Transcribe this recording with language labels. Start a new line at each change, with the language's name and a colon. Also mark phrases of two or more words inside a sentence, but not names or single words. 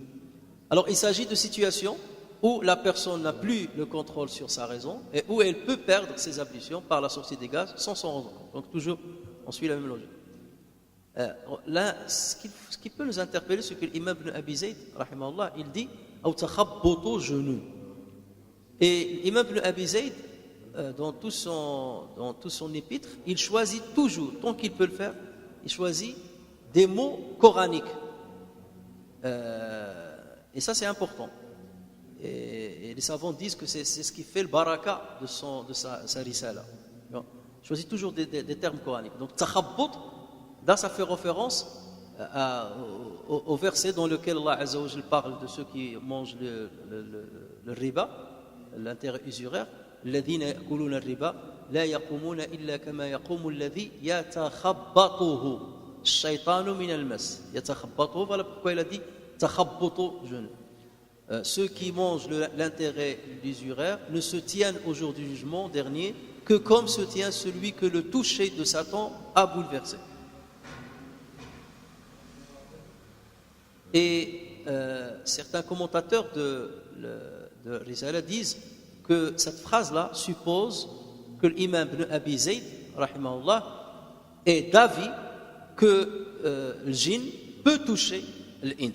French: Alors il s'agit de situations où la personne n'a plus le contrôle sur sa raison et où elle peut perdre ses ablutions par la sortie des gaz sans s'en rendre compte. Donc toujours, on suit la même logique. Là, ce qui peut nous interpeller, c'est que l'imam Ibn Abi Zayd, rahimahullah, il dit «
Arabic: أو تخبط جنون ».
French: Et l'imam Ibn Abi Zayd, dans tout son épître, il choisit toujours, tant qu'il peut le faire, il choisit des mots coraniques. Et ça, c'est important. Et les savants disent que c'est ce qui fait le baraka de sa risala. Il choisit toujours des termes coraniques. Donc, takhabbut, là, ça fait référence au verset dans lequel Allah
Arabic: عز وجل
French: parle de ceux qui mangent le riba, l'intérêt usuraire.
Arabic: الذين يأكلون الربا لا يقومون إلا كما يقوم الذي يتخبطه الشيطان من المس يتخبطه.
French: Voilà pourquoi il a dit takhabbutu jeune. Ceux qui mangent l'intérêt d'usuraire ne se tiennent au jour du jugement dernier que comme se tient celui que le toucher de Satan a bouleversé. Et certains commentateurs de Risala disent que cette phrase-là suppose que l'imam ibn Abi Zayd, rahimahullah, est d'avis que le djinn peut toucher l'ins.